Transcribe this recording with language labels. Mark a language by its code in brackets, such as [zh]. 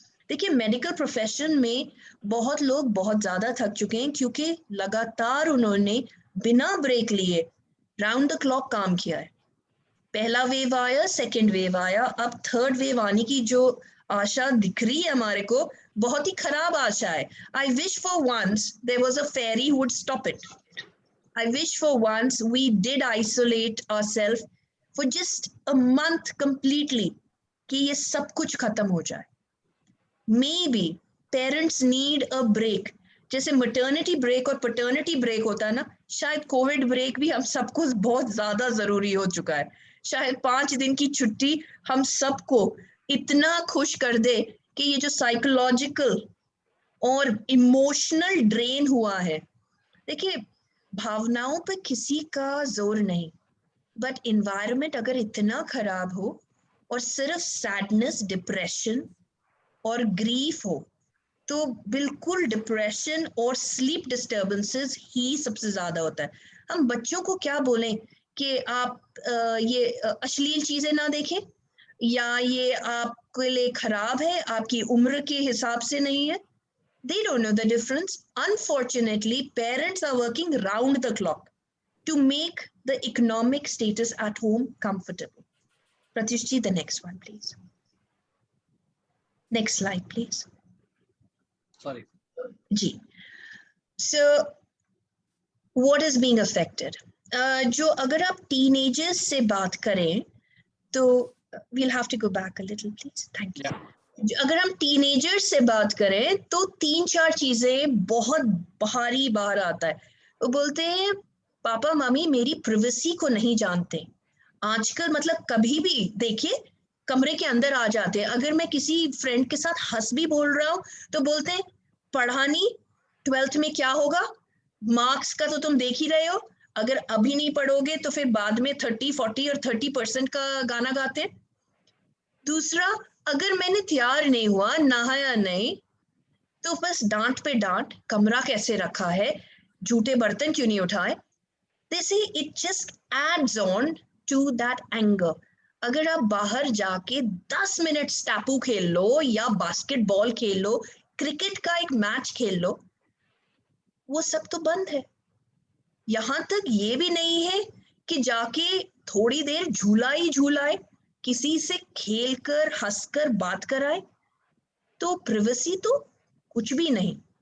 [hi] देखिए medical profession में बहुत लोग बहुत ज्यादा थक चुके हैं क्योंकि लगातार उन्होंने बिना ब्रेक लिए राउंड द क्लॉक काम किया है। पहला वेव आया, सेकेंड वेव आया, अब थर्ड वेव आने की जो आशा दिख रही है हमारे को, बहुत ही खराब आशा है। [en] I wish for once there was a fairy who would stop it. I wish for once we did isolate ourselves for just a month completely, [hi] कि ये सब कुछ खत्म हो जाए। [en] Maybe parents need a break, [hi] जैसे maternity break और paternity break होता है ना, शायद कोविड ब्रेक भी हम सबको बहुत ज्यादा जरूरी हो चुका है। शायद 5 दिन की छुट्टी हम सबको इतना खुश कर दे कि ये जो साइकोलॉजिकल और इमोशनल ड्रेन हुआ है, देखिए भावनाओं पे किसी का जोर नहीं, बट इन्वायरमेंट अगर इतना खराब हो और सिर्फ सैडनेस, डिप्रेशन और ग्रीफ हो, तो बिल्कुल डिप्रेशन और स्लीप डिस्टर्बेंसेस ही सबसे ज्यादा होता है। हम बच्चों को क्या बोलें कि आप ये अश्लील चीजें ना देखें, या ये आपके लिए खराब है, आपकी उम्र के हिसाब से नहीं है। [en] They don't know the difference. Unfortunately, parents are working round the clock to make the economic status at home comfortable. Pratyushji, the next one, please. Next slide, please. Sorry. [hi] Ji. [en] So, what is being affected? [hi] जो अगर आप teenagers से बात करें, तो [en] we'll have to go back a little, please. Thank you. Yeah. [hi] अगर हम teenagers से बात करें तो 3-4 चीजें बहुत भारी बार आता है। वो बोलते हैं पापा मम्मी मेरी प्राइवेसी को नहीं जानते। आजकल मतलब कभी भी देखिए कमरे के अंदर आ जाते हैं। अगर मैं किसी फ्रेंड के साथ हंस भी बोल रहा हूँ तो बोलते हैं पढ़ा नहीं, 12th में क्या होगा, मार्क्स का तो तुम देख ही रहे हो, अगर अभी नहीं पढ़ोगे तो फिर बाद में 30, 40 और 30% का गाना गाते हैं। दूसरा, अगर मैंने तैयार नहीं हुआ, नहाया नहीं, तो बस डांट पे डांट, कमरा कैसे रखा है, झूठे बर्तन क्यों नहीं उठाए। [en] They say it just adds on to that anger. [hi] अगर आप बाहर जाके 10 मिनट स्टैपू खेल लो या बास्केटबॉल खेल लो, क्रिकेट का एक मैच खेल लो, वो सब तो बंद है। यहां तक ये भी नहीं है कि जाके थोड़ी देर झूला ही झूलाए, किसी से खेलकर हंसकर बात कराए, तो प्राइवेसी तो कुछ भी नहीं।